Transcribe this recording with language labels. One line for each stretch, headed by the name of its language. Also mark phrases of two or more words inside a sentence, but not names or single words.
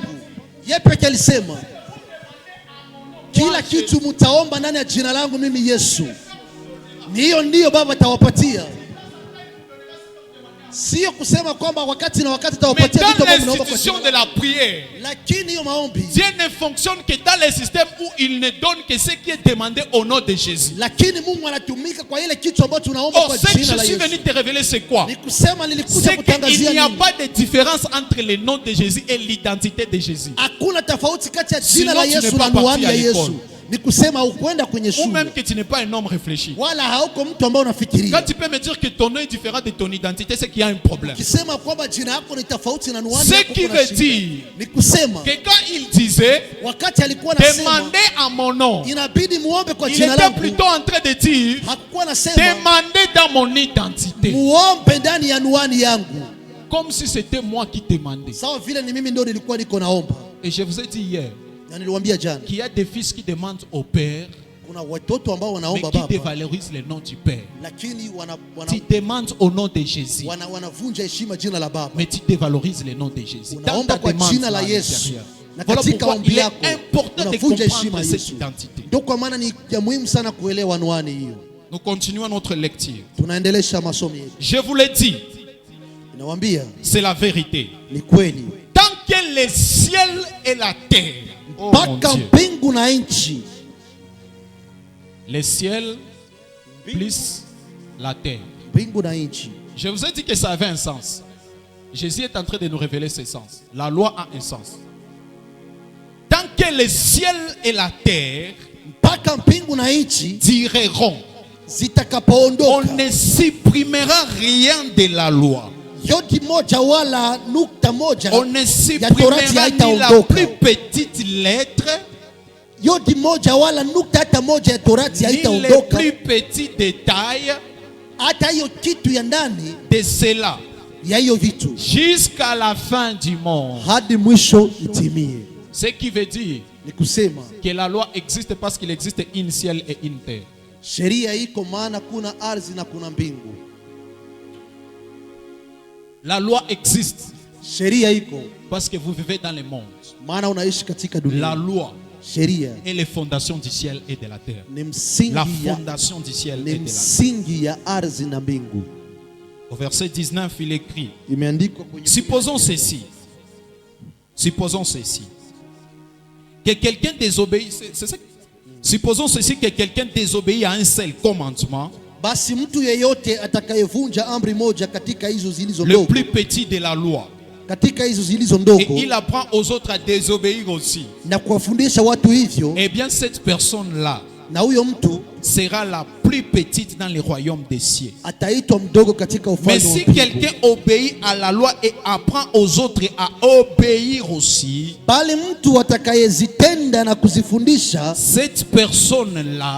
Swahili: Yeye pekee alisema kila kitu mtaomba ndani ya jina langu mimi Yesu. Ni hiyo ndiyo Baba atawapatia. Sio kusema kwamba wakati na wakati
French: Mais
Swahili: atawapatia vitu
French: dans
Swahili: ambavyo mnaomba kwa
French: l'institution
Swahili: jina.
French: de la prière,
Swahili: Lakini hiyo maombi,
French: Dieu ne fonctionne que dans les systèmes où il ne donne que ce qui est demandé au nom de Jésus.
Swahili: lakini Mungu anatumika kwa ile kitu ambacho tunaomba
French: Oh,
Swahili: kwa
French: ce que
Swahili: jina
French: je
Swahili: la
French: suis
Swahili: Yesu.
French: venu te révéler, c'est quoi?
Swahili: Ni kusema nilikuja
French: C'est qu'il
Swahili: kutangazia
French: n'y a
Swahili: nini?
French: pas de différence entre le nom de Jésus et l'identité de Jésus.
Swahili: Hakuna tofauti kati ya
French: Sinon,
Swahili: jina la
French: tu
Swahili: Yesu
French: n'es
Swahili: na
French: pas parti
Swahili: anwani
French: à
Swahili: ya Yesu.
French: l'école.
Swahili: Ni kusema ukwenda kwenye
French: Ou
Swahili: shule
French: même que tu n'es pas un homme réfléchi.
Swahili: wala hauko mtu ambaye
French: Quand
Swahili: unafikiria.
French: tu peux me dire que ton nom est différent de ton identité, c'est qu'il y a un problème.
Swahili: Kisema kwamba jina yako ni tofauti na anwani
French: Ce
Swahili: yako,
French: qui
Swahili: kuna
French: veut
Swahili: shida.
French: dire
Swahili: Ni kusema
French: que quand il disait
Swahili: wakati alikuwa anasema
French: demandez à mon nom,
Swahili: inabidi muombe kwa
French: il
Swahili: jina
French: était
Swahili: langu,
French: plutôt en train de dire
Swahili: hakuwa anasema
French: demandez dans mon identité.
Swahili: muombe ndani ya anwani yangu,
French: Comme si c'était moi qui demandais.
Swahili: sawa vile ni mimi ndio nilikuwa niko naomba.
French: Et je vous ai dit hier
Swahili: Na niliwaambia jana
French: qu'il y a des fils qui demandent au Père,
Swahili: kuna watoto ambao
French: mais
Swahili: wanaomba
French: qui
Swahili: baba
French: dévalorisent le nom du Père.
Swahili: lakini
French: Tu demandes au nom de Jésus,
Swahili: wanavunja heshima jina la baba.
French: mais tu dévalorises le nom de Jésus. Dans ta
Swahili: Unaomba kwa
French: demande
Swahili: jina la
French: là à
Swahili: Yesu.
French: l'intérieur.
Swahili: Na
French: Voilà
Swahili: katika
French: pourquoi
Swahili: ombi
French: il est
Swahili: lako
French: important de
Swahili: unavunja heshima
French: comprendre
Swahili: ya
French: cette
Swahili: Yesu.
French: identité.
Swahili: Ndio kwa maana ni ya muhimu sana kuelewa anwani hiyo.
French: Nous continuons notre lecture.
Swahili: Tunaendelesha masomo yetu.
French: Je vous l'ai dit,
Swahili: Inawaambia
French: c'est la vérité.
Swahili: ni kweli.
French: Tant que le ciel et la terre, oh mon
Swahili: Mpaka
French: Dieu,
Swahili: mbingu na nchi,
French: le ciel plus la terre.
Swahili: mbingu na nchi.
French: Je vous ai dit que ça avait un sens. Jésus est en train de nous révéler ce sens. La loi a un sens. Tant que le ciel et la terre
Swahili: Mpaka mbingu na nchi
French: direront, on
Swahili: zitakapoondoka,
French: ne supprimera rien de la loi.
Swahili: yodi moja wala nukta moja
French: On ne
Swahili: ya Torati
French: supprimera ni la
Swahili: haitaondoka.
French: plus petite lettre
Swahili: yodi moja wala nukta hata moja ya torati
French: ni
Swahili: haitaondoka.
French: les plus petits détails
Swahili: Hata hiyo kitu ya ndani
French: de cela
Swahili: ya hiyo vitu
French: jusqu'à la fin du monde.
Swahili: hadi mwisho itimie.
French: Ce qui veut dire
Swahili: Ni kusema
French: que la loi existe parce qu'il existe une ciel et une terre.
Swahili: sheria iko maana kuna ardhi na kuna mbingu.
French: La loi existe
Swahili: Sheria iko
French: parce que vous vivez dans le monde.
Swahili: maana unaishi katika
French: La
Swahili: dunia.
French: loi
Swahili: Sheria
French: est les fondations du ciel et de la terre.
Swahili: ni
French: La
Swahili: msingi ya,
French: fondation du ciel
Swahili: ni
French: et de la terre.
Swahili: msingi ya ardhi na mbingu.
French: Au verset 19, il écrit:
Swahili: Imeandikwa kwenye
French: supposons ceci. Supposons ceci. Que quelqu'un désobéit. C'est ça? Supposons ceci, que quelqu'un désobéit à un seul commandement,
Swahili: basi mtu yeyote atakayevunja amri moja katika hizo zilizo
French: le
Swahili: ndogo,
French: plus petit de la loi,
Swahili: katika hizo zilizo
French: et
Swahili: ndogo,
French: il apprend aux autres à désobéir aussi,
Swahili: na kuwafundisha watu hivyo,
French: eh bien cette personne-là
Swahili: na huyo mtu
French: sera la plus petite dans le royaume des cieux.
Swahili: ataitwa mdogo katika
French: Mais
Swahili: ufalme wa
French: si
Swahili: mbingu.
French: quelqu'un obéit à la loi et apprend aux autres à obéir aussi,
Swahili: Bali mtu atakayezitenda na kuzifundisha,
French: cette personne-là